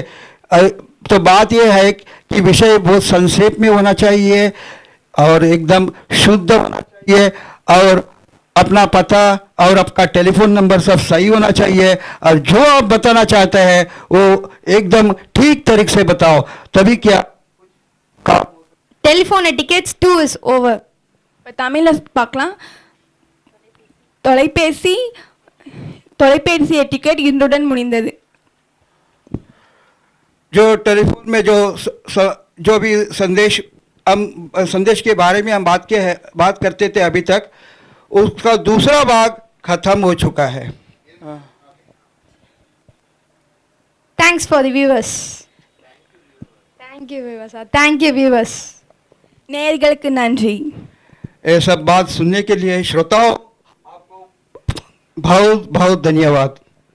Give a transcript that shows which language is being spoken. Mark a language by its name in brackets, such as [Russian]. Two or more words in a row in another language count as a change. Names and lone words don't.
[Hindi] तो बात यह है कि विषय बहुत संक्षेप में होना चाहिए और एकदम शुद्ध होना चाहिए, और अपना पता और आपका टेलीफोन नंबर सब सही होना चाहिए, और जो आप बताना चाहते हैं वो एकदम ठीक तरीके से बताओ, तभी क्या [English] Telephone etiquette 2 is over. [Tamil] இப்போ தமிழில் பார்க்கலாம். தொலைபேசி எட்டிக்கெட் இன்றுடன் முடிந்தது. [Hindi] जो टेलीफोन में जो भी संदेश के बारे में हम बात करते थे अभी तक, उसका दूसरा भाग खत्म हो चुका है। [English] Thanks for the viewers. Thank you viewers. Thank you viewers. [Tamil] நேயர்களுக்கு நன்றி. [Hindi] ये सब बात सुनने के लिए श्रोताओं आपको बहुत बहुत धन्यवाद।